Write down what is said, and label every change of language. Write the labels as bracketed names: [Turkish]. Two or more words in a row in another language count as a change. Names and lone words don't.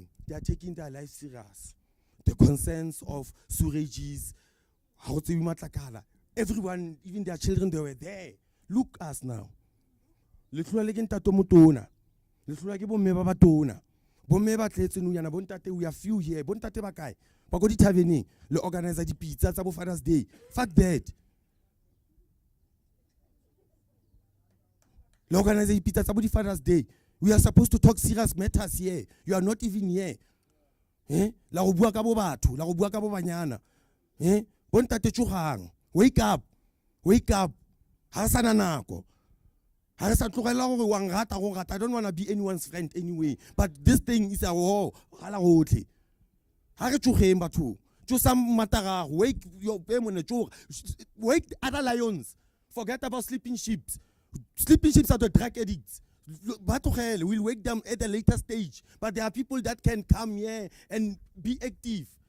[English] They are taking their life serious. The concerns of surages, how to matlakala. Everyone, even their children, they were there. Look us now. We are few here. [Tswana] Bagodi Tavening, le organizer di pizza [English] for Father's Day. Fuck that. [Tswana] Le organizer di pizza [English] for Father's Day. We are supposed to talk serious matters here. You are not even here. [Tswana] La go bua ka bo batho, la go bua ka bo banyana. Bontate tshogang. [English] Wake up. Wake up. [Tswana] Ha sana nako. Ha sa tlogela gore wa ngata go ngata. [English] I don't want to be anyone's friend anyway. But this thing is a war. [Tswana] Hala gotlhe. [English] Wake your wake other lions. Forget about sleeping sheep. Sleeping sheep are the drug addicts. Batho will wake them at a later stage. But there are people that can come here and be active.